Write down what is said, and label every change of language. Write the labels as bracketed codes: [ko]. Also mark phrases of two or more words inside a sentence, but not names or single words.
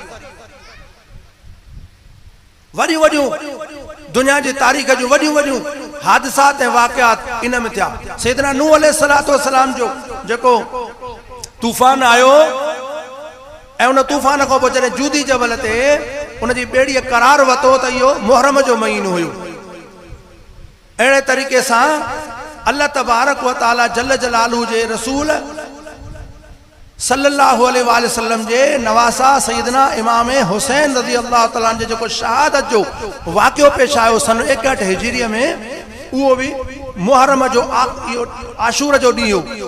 [sd] वॾियूं वॾियूं दुनिया जी तारीख़ जूं वॾियूं वॾियूं हादिसात ऐं वाक़ियात इन में थिया। सैयदना नूह [ar] عليه الصلاة والسلام [sd] जो जेको तूफ़ान आयो ऐं उन तूफ़ान खां पोइ जॾहिं जूदी जबल ते उनजी ॿेड़ीअ करार वरितो त इहो मुहर्रम जो महीनो हुयो। अहिड़े तरीक़े सां [ar] الله تبارك وتعالى جل جلاله [sd] जे रसूल [ar] صلى الله عليه وسلم [sd] जे नवासा सैयदना इमाम हुसैन [ar] رضي الله تعالى [sd] जे जेको शहादत जो वाक़ियो पेश आयो सन 61 हिजरीअ में, उहो बि मुहर्रम जो आशूर जो ॾींहुं हो।